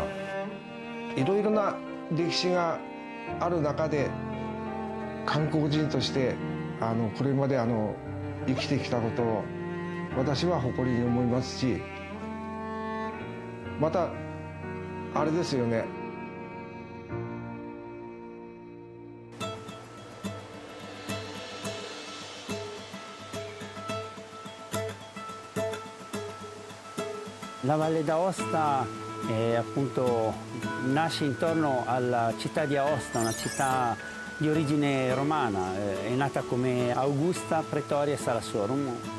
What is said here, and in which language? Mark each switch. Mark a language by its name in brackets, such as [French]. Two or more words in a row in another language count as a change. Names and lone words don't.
[Japanese] いろいろな歴史がある中で韓国人としてこれまで生きてきたことを私は誇りに思いますし、またあれですよね。 [Italian] La Valle d'Aosta appunto nasce intorno alla città di Aosta, una città di origine romana, è nata come Augusta Praetoria Salassorum.